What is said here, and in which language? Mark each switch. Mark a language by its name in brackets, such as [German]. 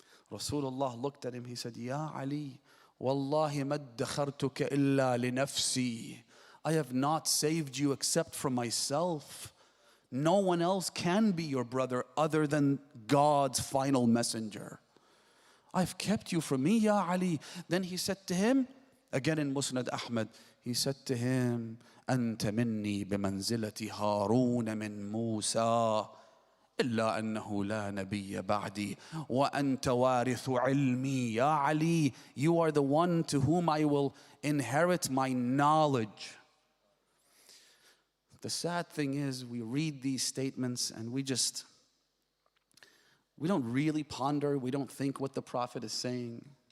[English] Rasulullah looked at him, he said, Ya Ali, [Arabic] Wallahi ma dakhartuka illa li nafsi. [English] I have not saved you except for myself. No one else can be your brother other than God's final messenger. I've kept you from me, Ya Ali. Then he said to him, [Arabic] again in Musnad Ahmad, he said to him, أنت مني بمنزلة هارون من موسى إلا أنه لا نبي بعدي وأنت وارث علمي. [English] Ya Ali, you are the one to whom I will inherit my knowledge. The sad thing is we read these statements and we don't really ponder, we don't think what the Prophet is saying.